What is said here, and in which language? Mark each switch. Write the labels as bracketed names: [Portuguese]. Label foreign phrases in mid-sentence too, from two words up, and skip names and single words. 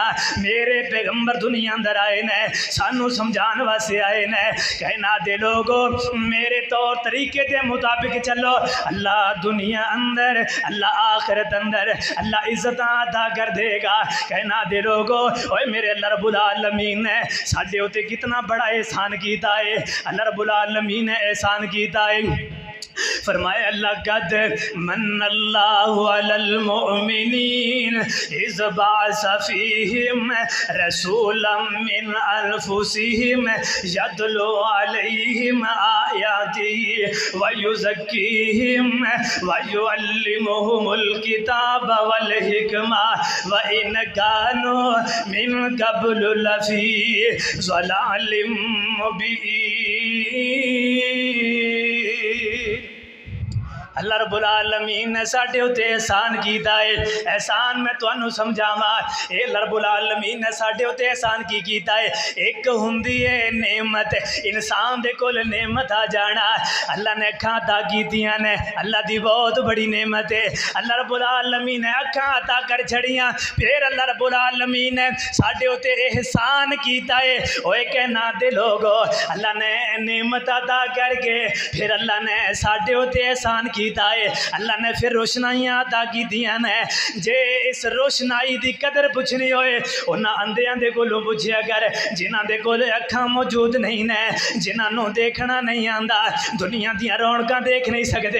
[Punjabi] میرے پیغمبر دنیا اندر آئے نے، سانوں سمجھانے واسطے آئے نے. کہنا دے لوگو میرے طور طریقے کے مطابق چلو، اللہ دنیا اندر اللہ آخرت اندر اللہ عزت عطا کر دے گا. کہنا دے لوگو اوئے میرے اللہ [Arabic] رب العالمين [Punjabi] نے ساڈے اتے کتنا بڑا احسان کیتا ہے. اللہ [Arabic] رب العالمين [Punjabi] نے احسان کیتا ہے. [Arabic] फरमाया لقد من الله على المؤمنين إذ بعث فيهم رسولا من أنفسهم يتلو عليهم آياته ويزكيهم ويعلمهم الكتاب والحكمة وإن كانوا من قبل لفي ضلال مبين. [Punjabi] اللہ [Arabic] رب العالمين [Punjabi] نے ساڈے اتے احسان کیتا ہے. احسان میں تہانوں سمجھاواں. اے اللہ [Arabic] رب العالمين [Punjabi] نے ساڈے اتے احسان کی کیتا ہے. اک ہندی ہے نعمت، انسان دے کول نعمت آ جانا. اللہ نے اکھاں عطا کیتیاں نے، اللہ دی بہت بڑی نعمت ہے. اللہ [Arabic] رب العالمين [Punjabi] نے اکھاں عطا کر چھڈیاں، فیر اللہ [Arabic] رب العالمين [Punjabi] نے ساڈے اتے احسان کیتا ہے. اوئے کہنا دے لوگو اللہ نے نعمت عطا کرکے فیر اللہ نے ساڈے اتے احسان کی ہے. اللہ نے فیر روشنائیاں عطا کیتیاں نے۔ جے اس روشنائی دی قدر پچھنی ہوئے انہاں انھیاں دے کولوں پچھیا کر جنہاں دے کول اکھاں موجود نہیں نے، جنہاں نوں دیکھنا نہیں آندا، دنیا دی رونقاں دیکھ نہیں سکتے.